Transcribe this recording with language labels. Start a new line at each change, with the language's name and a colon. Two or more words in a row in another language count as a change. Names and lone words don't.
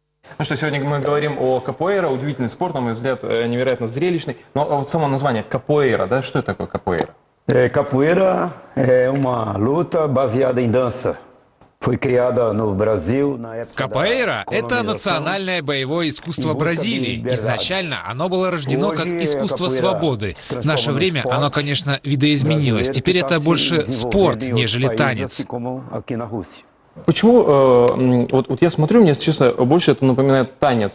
Russian: Ну что, сегодня мы говорим о капоэйра, удивительный спорт, на мой взгляд, невероятно зрелищный. Но вот само название капоэйра, да, что это такое капоэйра?
Portuguese: Capoeira é uma luta baseada em dança. Foi criada no Brasil на época
Russian: Капоэйра – это национальное боевое искусство Бразилии. Изначально оно было рождено как искусство свободы. В наше время оно, конечно, видоизменилось. Теперь это больше спорт, нежели танец. Почему, вот я смотрю, мне, если честно, больше это напоминает танец.